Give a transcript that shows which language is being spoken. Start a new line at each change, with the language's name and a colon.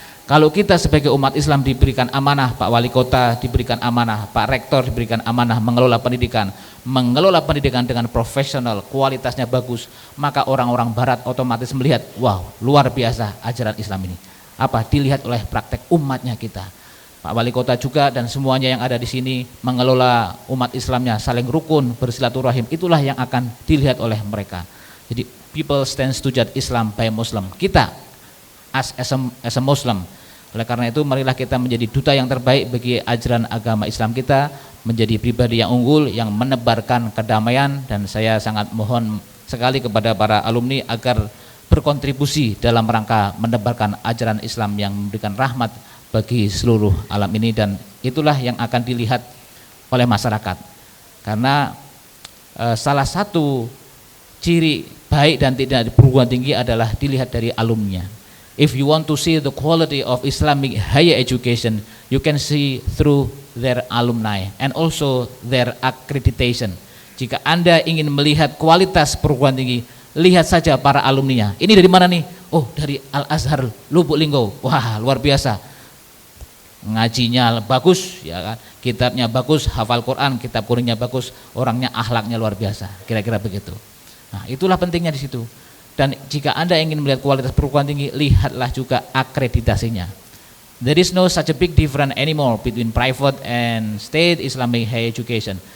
Indonesian: Kalau kita sebagai umat Islam diberikan amanah, Pak Wali Kota diberikan amanah, Pak Rektor diberikan amanah mengelola pendidikan dengan profesional, kualitasnya bagus, maka orang-orang barat otomatis melihat, wow, luar biasa ajaran Islam ini. Apa? Dilihat oleh praktek umatnya kita. Pak Wali Kota juga dan semuanya yang ada di sini mengelola umat Islamnya saling rukun, bersilaturahim, itulah yang akan dilihat oleh mereka.
English: Jadi people stands to judge Islam by Muslim.
Indonesian: Kita
English: as a Muslim.
Indonesian: Oleh karena itu marilah kita menjadi duta yang terbaik bagi ajaran agama Islam kita, menjadi pribadi yang unggul yang menebarkan kedamaian. Dan saya sangat mohon sekali kepada para alumni agar berkontribusi dalam rangka menebarkan ajaran Islam yang memberikan rahmat bagi seluruh alam ini, dan itulah yang akan dilihat oleh masyarakat. Karena salah satu ciri baik dan tidak di perguruan tinggi adalah dilihat dari alumninya.
English: If you want to see the quality of Islamic higher education, you can see through their alumni and also their accreditation.
Indonesian: Jika Anda ingin melihat kualitas perguruan tinggi, lihat saja para alumninya. Ini dari mana nih? Oh, dari Al-Azhar Lubuk Linggau. Wah, luar biasa. Ngajinya bagus, ya kan? Kitabnya bagus, hafal Quran, kitab Qur'annya bagus, orangnya akhlaknya luar biasa. Kira-kira begitu. Nah, itulah pentingnya di situ. Dan jika Anda ingin melihat kualitas perguruan tinggi, lihatlah juga akreditasinya.
English: There is no such a big difference anymore between private and state Islamic higher education.